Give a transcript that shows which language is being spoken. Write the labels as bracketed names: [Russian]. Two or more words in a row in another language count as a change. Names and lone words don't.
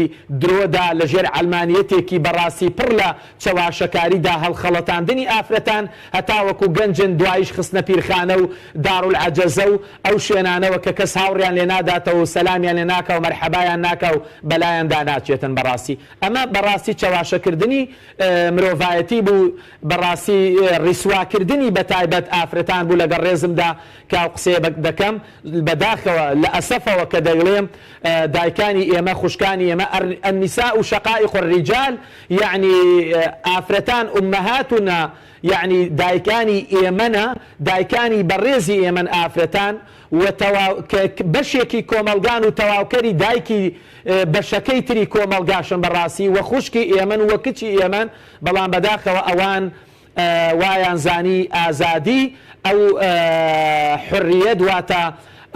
[Central Kurdish] درۆدا لە ژێر عەلمانیەتێکی بەڕاستی پڕ لە چەواشەکاریدا هەڵخەڵەتاندنی ئافرەتان هەتا وەکو گەنجن دوایش خستنە پیرخانە و دارولعەجەزە و ئەو شوێنانەوە کە کەس هاوڕیان لێ ناداتەوە و سەلامیان لێ ناکە و مەرحەبایان ناکە و بەلایەندا ناچێتن بەڕاستی ئەمە بەڕاستی چەواشەکردنی مرۆڤایەتی بوو بەڕاستی ڕیسواکردنی بەتایبەت ئافرەتان بوو لەگەڵ ڕێزمدا کە قسەیە دەکەم بەداخەوە لە ئەسەفەوە کە دەڵێم دایکانی ئێمە خوشکانی ئێمە [Arabic] النساء شقائق [Central Kurdish] الرجال یعنی ئافرەتان ئومەهاتنا یعنی دایکانی ئێمەنە دایکانی بەڕێزی ئێمەن ئافرەتان بەشێکی کۆمەلگان و تەواوکەری دایکی بەشەکەی تری کۆمەلگاشن بەڕاستی وە خوشکی ئێمەن وە کچی ئێمەن بەڵام بەداخەوە ئەوان وایان زانی ئازادی ئەو حڕیە دواتە ئەو